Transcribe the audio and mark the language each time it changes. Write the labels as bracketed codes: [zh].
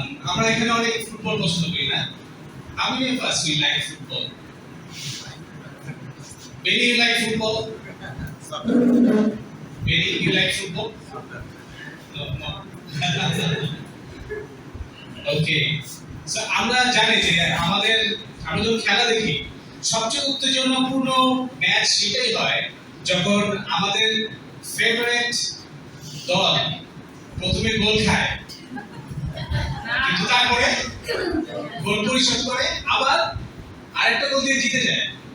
[bn] আমরা এখানে অনেক ফুটবল পছন্দ করি না? [en] How many of us we like football? Benny, you like football? Benny, you like football? No. Okay. [bn] So আমরা জানি যে আমরা যখন খেলা দেখি, সবচেয়ে উত্তেজনাপূর্ণ ম্যাচ সেটাই হয় যখন আমাদের ফেভারিট দল প্রথমে গোল খায়, কিন্তু তারপরে গোল পরিশোধ করে আবার আরেকটা গোল দিয়ে জিতে যায়।